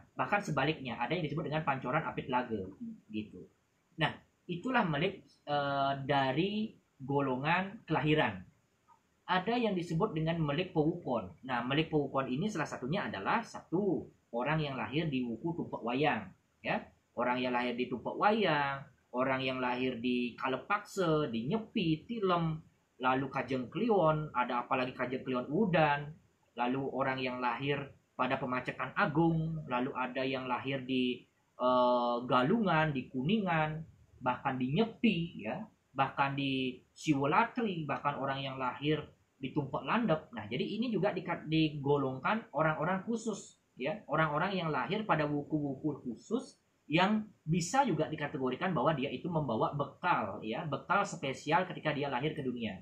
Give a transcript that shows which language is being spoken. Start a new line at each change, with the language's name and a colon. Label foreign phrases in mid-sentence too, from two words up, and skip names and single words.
Indonesian: Bahkan sebaliknya, ada yang disebut dengan pancoran apit telaga gitu. Nah, itulah melik dari golongan kelahiran. Ada yang disebut dengan
Balinese: melik pewukon.
Indonesian: Nah,
Balinese: melik pewukon
Indonesian: ini salah satunya adalah satu orang yang lahir di wuku tumpek wayang, ya. Orang yang lahir di tumpek wayang, orang yang lahir di kalepakse, di nyepi, tilem, lalu kajeng kliwon, ada apalagi kajeng kliwon udan, lalu orang yang lahir pada pemacekan agung, lalu ada yang lahir di galungan, di kuningan, bahkan di nyepi, ya, bahkan di siwolatri, bahkan orang yang lahir di tumpek landep. Nah, jadi ini juga digolongkan orang-orang khusus, ya, orang-orang yang lahir pada wuku-wuku khusus yang bisa juga dikategorikan bahwa dia itu membawa bekal, ya, bekal spesial ketika dia lahir ke dunia.